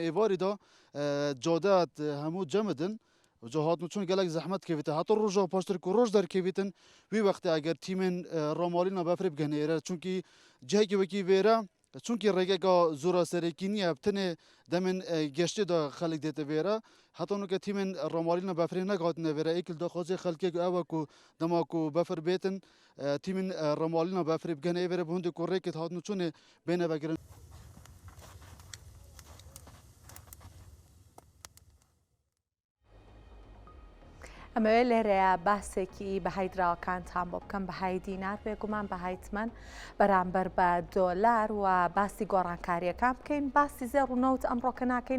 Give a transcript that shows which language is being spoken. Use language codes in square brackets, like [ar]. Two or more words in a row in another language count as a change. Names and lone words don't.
[ku] êvarî da cadet hemû cemidin Ca hatnû çûn gelek zehmet kevîte heta roja paştir ku roj derkevîtin wî wextê eger tîmên ramalîna befrê bigene êre çunkî cihekî wekî vêre çunkî rêgeka zora serêkîniye tinê demên geştê da xelek dête vêre heta nûke tîmên ramalîna befrê negatine vêre êkil daxwazê xelkê ew e ku dema ku befir bêtin tîmên ramalîna befrê bigene ê vêre bi hundê ku rêkê hatnû çûnê bêne vegirin [ckb] ئەمەوێت لێرەیە باسێکی بەهایدراوەکانتان بۆ بکەم بەهای دینار بێگومان بەهایتمەن بەرامبەر بە دۆلار و باسی گۆڕانکاریەکان بکەین باسی زێڕ و نەوت ئەمڕۆکە ناکەین